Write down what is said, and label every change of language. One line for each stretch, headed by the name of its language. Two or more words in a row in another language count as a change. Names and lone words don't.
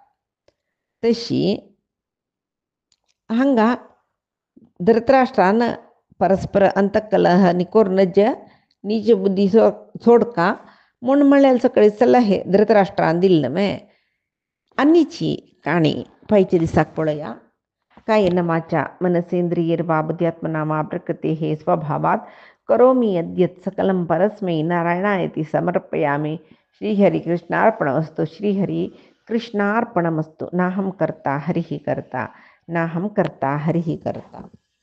Konkani: तशी हांगा धृतराष्ट्रान परस्पर अंतकलह करूनच निज बुद्धी सोडका म्हूण म्हणलेले सगळे सल्ले धृतराष्ट्रान दिले न्हय. आनीची काणी पयच्या दिसाक पळया.
Sanskrit: कायेनवाचा मनसेंद्रियैर्वा बुद्ध्यात्मना प्रकृतेः स्वभावात् करोमि यद्यत् सकलं परस्मै नारायणायति समर्पयामि. श्रीहरिकृष्णार्पणमस्तु. श्रीहरिकृष्णार्पणमस्तु. नाहं कर्ता हरिः कर्ता, नाहं कर्ता हरिः कर्ता.